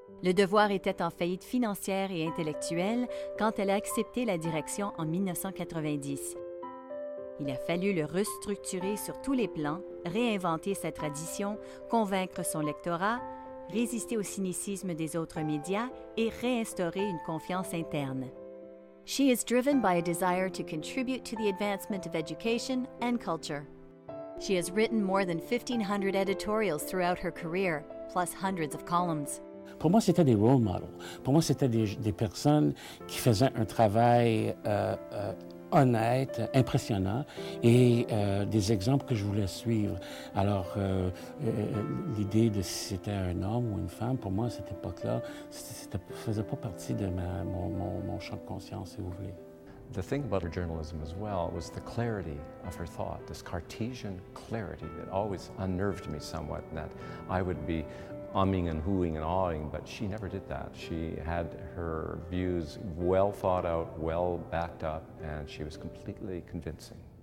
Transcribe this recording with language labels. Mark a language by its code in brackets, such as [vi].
[fr] Le Devoir était en faillite financière et intellectuelle quand elle a accepté la direction en 1990. Il a fallu le restructurer sur tous les plans, réinventer sa tradition, convaincre son lectorat, résister au cynicisme des autres médias et réinstaurer une confiance interne. [en] She is driven by a desire to contribute to the advancement of education and culture. She has written more than 1,500 editorials throughout her career, plus hundreds of columns. [fr] Pour moi, c'était des role models. Pour moi, c'était des personnes qui faisaient un travail honnête, impressionnant et des exemples que je voulais suivre. Alors, l'idée de si c'était un homme ou une femme, pour moi, à cette époque-là, ça ne faisait pas partie de mon champ de conscience, si vous voulez. [en] The thing about her journalism as well was the clarity of her thought, this Cartesian clarity that always unnerved me somewhat, that I would be umming and hooing and awing, but she never did that. She had her views well thought out, well backed up, and she was completely convincing.